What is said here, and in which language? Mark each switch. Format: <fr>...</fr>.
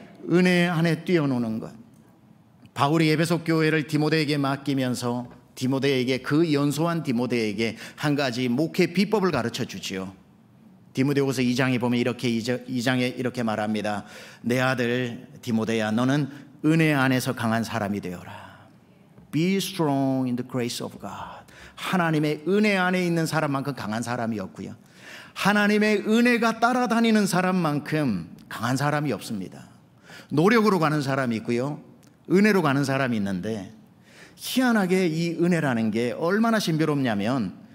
<ko>은혜 안에 뛰어노는 것. 바울이 에베소 교회를 디모데에게 맡기면서 디모데에게, 그 연소한 디모데에게 한 가지 목회 비법을 가르쳐 주지요. 디모데후서 2장에 보면 2장에 이렇게 말합니다. 내 아들 디모데야, 너는 은혜 안에서 강한 사람이 되어라.</ko> <en>Be strong in the grace of God.</en> <ko>하나님의 은혜 안에 있는 사람만큼 강한 사람이 없고요, 하나님의 은혜가 따라다니는 사람만큼 강한 사람이 없습니다. 노력으로 가는 사람이 있고요, 은혜로 가는 사람이 있는데, 희한하게 이 은혜라는 게 얼마나 신비롭냐면</ko>